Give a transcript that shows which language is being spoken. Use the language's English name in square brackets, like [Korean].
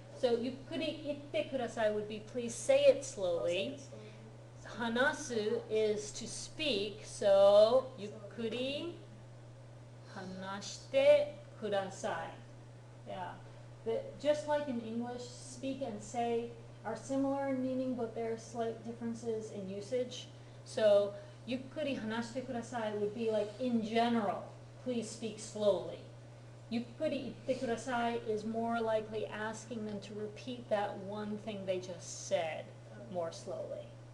[English] So [Japanese] ゆっくり言ってください [English] would be please say it slowly. 話す is to speak, so [Japanese] ゆっくり話してください. [English] Yeah. Just like in English, speak and say are similar in meaning, but there are slight differences in usage. So [Japanese] ゆっくり話してください [English] would be like in general, please speak slowly. [Japanese] ゆっくり言ってください [English] is more likely asking them to repeat that one thing they just said more slowly.